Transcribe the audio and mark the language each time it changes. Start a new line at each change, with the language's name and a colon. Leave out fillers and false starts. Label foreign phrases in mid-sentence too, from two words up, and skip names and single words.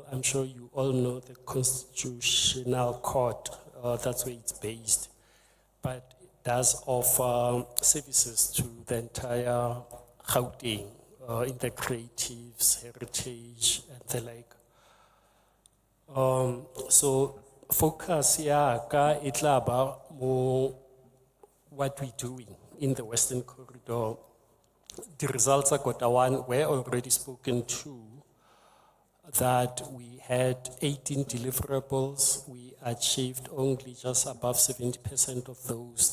English: I'm sure you all know the Constitutional Court, that's where it's based. But it does offer services to the entire Gauteng, in the creatives, heritage, and the like. So focus
Tswana: ka itla ba mo
English: what we're doing in the Western Corridor. The results of Q1 were already spoken to, that we had 18 deliverables. We achieved only just above 70% of those.